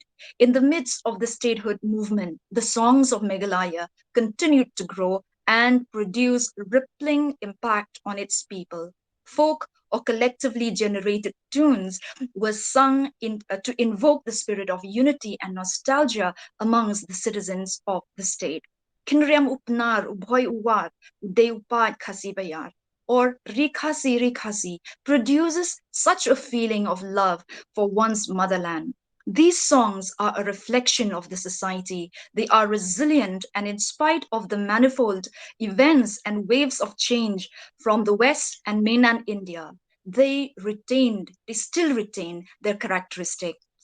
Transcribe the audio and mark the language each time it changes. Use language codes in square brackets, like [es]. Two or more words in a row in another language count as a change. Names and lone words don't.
[en] In the midst of the statehood movement, the songs of Meghalaya continued to grow and produce rippling impact on its people. Folk or collectively generated tunes were sung to invoke the spirit of unity and nostalgia amongst the citizens of the state. [kha] Kinriam upnar ubhoy uwat deupad Khasi bayar, [en] or Rikhasi Rikhasi, produces such a feeling of love for one's motherland. These songs are a reflection of the society. They are resilient, and in spite of the manifold events and waves of change from the West and mainland India, they still retain their characteristics.